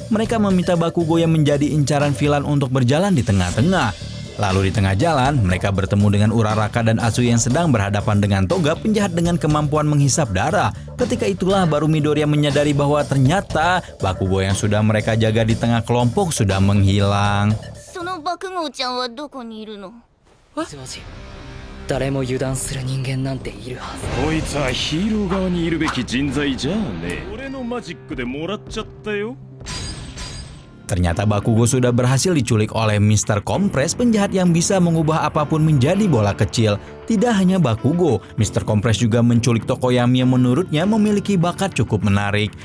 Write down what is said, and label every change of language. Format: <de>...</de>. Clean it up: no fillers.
<id>Mereka meminta Bakugo yang menjadi incaran villain untuk berjalan di tengah-tengah. Lalu di tengah jalan, mereka bertemu dengan Uraraka dan Asu yang sedang berhadapan dengan Toga, penjahat dengan kemampuan menghisap darah. Ketika itulah baru Midoriya menyadari bahwa ternyata Bakugo yang sudah mereka jaga di tengah kelompok sudah menghilang.</id> <ja>バクゴーちゃんはどこにいるの？誰も油断する人間なんているはず。こいつはヒーロー側にいるべき人材じゃねえ。俺のマジックでもらっちゃったよ。</ja> <id>Ternyata Bakugo sudah berhasil diculik oleh Mr. Compress, penjahat yang bisa mengubah apapun menjadi bola kecil. Tidak hanya Bakugo, Mr. Compress juga menculik Tokoyami yang menurutnya memiliki bakat cukup menarik.</id>